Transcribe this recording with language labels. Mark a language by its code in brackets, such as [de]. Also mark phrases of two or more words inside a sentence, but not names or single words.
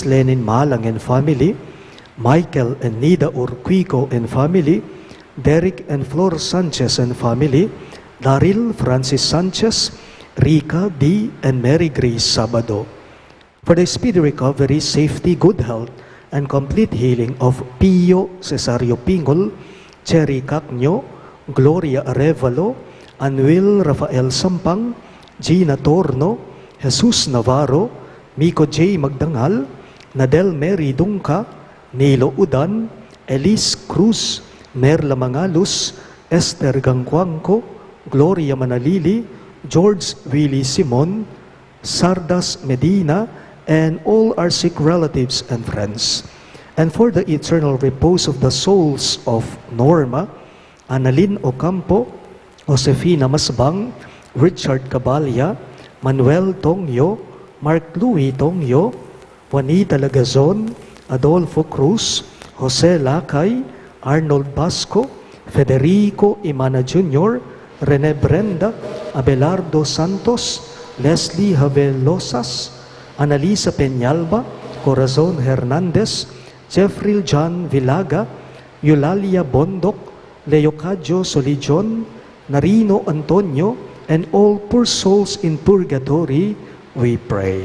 [en] Lenin Malang and family, Michael and Nida Urquico and family, Derek and Flor Sanchez and family, Daryl Francis Sanchez, Rika D. and Mary Grace Sabado, for the speedy recovery, safety, good health, and complete healing of Pio Cesario Pingol, Cherry Cacnyo, Gloria Arevalo, Anuel Rafael Sampang, Gina Torno, Jesus Navarro, Miko J. Magdangal, Nadel Mary Dungka, Nilo Udan, Elise Cruz, Merla Mangalus, Esther Gangkwangko, Gloria Manalili, George Willie Simon, Sardas Medina, and all our sick relatives and friends. And for the eternal repose of the souls of Norma, Annalyn Ocampo, Josefina Masbang, Richard Cabalya, Manuel Tongyo, Mark Louis Tongyo, Juanita Lagazon, Adolfo Cruz, Jose Lakay, Arnold Basco, Federico Imana Jr., Rene Brenda, Abelardo Santos, Leslie Havelosas, Analisa Peñalba, Corazon Hernandez, Jeffrey John Villaga, Eulalia Bondok, Leocadio Solijon, Narino Antonio, and all poor souls in purgatory, we pray.